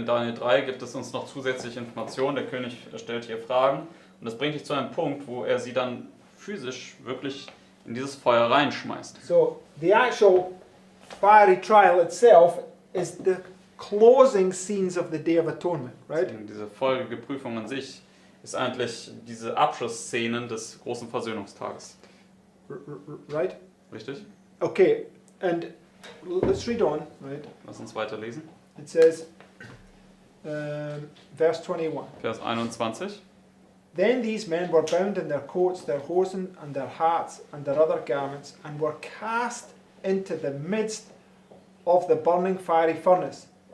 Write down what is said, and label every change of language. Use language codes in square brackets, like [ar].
[de] In Daniel 3 gibt es uns noch zusätzliche Informationen. Der König stellt hier Fragen und das bringt dich zu einem Punkt, wo er sie dann physisch wirklich in dieses Feuer reinschmeißt. [en] So the actual fiery trial itself is the closing scenes of the Day of Atonement, right? [de] Deswegen diese feurige Prüfung an sich ist eigentlich diese Abschlussszenen des großen Versöhnungstages. [en] Right? [de] Richtig? [en] Okay, and let's read on, right? [de] Lass uns weiterlesen. [en] It says, verse 21. [de] Vers 21. [en] Then these men were bound in their coats, their hosen, and their hats, and their other garments, and were cast into the midst of the burning fiery furnace.